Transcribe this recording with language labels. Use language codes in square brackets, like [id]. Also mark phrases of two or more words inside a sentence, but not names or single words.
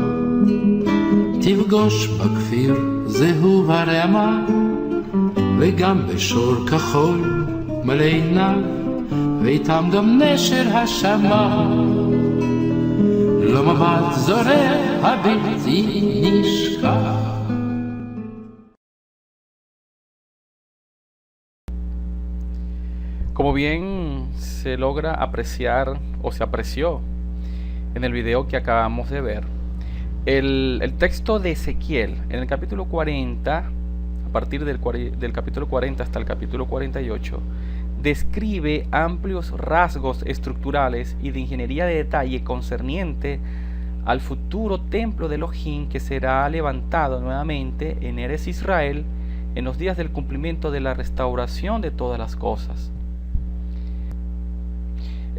[he] תפגוש בכפיר זהו הרמה, וגם בשור כחול מלא עיניו, ואיתם גם נשר השמיים, לא מבט זורח הבלתי נשכח. [es] Como bien se logra apreciar o se apreció en el video que acabamos de ver, el texto de Ezequiel en el capítulo 40, a partir del capítulo 40 hasta el capítulo 48, describe amplios rasgos estructurales y de ingeniería de detalle concerniente al futuro templo de Elohim que será levantado nuevamente en Eretz Israel en los días del cumplimiento de la restauración de todas las cosas.